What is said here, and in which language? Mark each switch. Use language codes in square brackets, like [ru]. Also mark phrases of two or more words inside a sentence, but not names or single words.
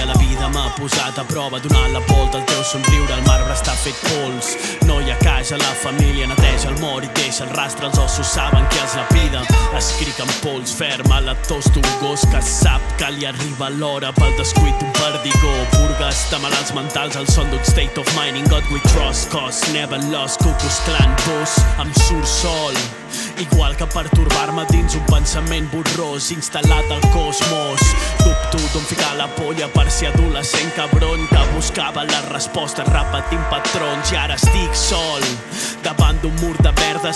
[ca] La vida m'ha posat a prova, donant la volta al teu somriure. El marbre està fet pols, no hi ha casa, la família neteja el mort i deixa el rastre. Els ossos saben que els lapida. Escric amb pols ferma, la tos d'un gos que sap que li arriba l'hora pel descuit d'un perdigó. Purgues de malalts mentals al son d'un [en] state of mind. In God we trust, cause never lost. Ku Klux Klan boss, [ca] em surt sol, igual que pertorbar-me dins un pensament borrós instal·lat al cosmos. Dubto d'on ficar la polla per ser adolescent cabron que buscava les respostes repetint patrons. I ara estic sol davant d'un mur de verda.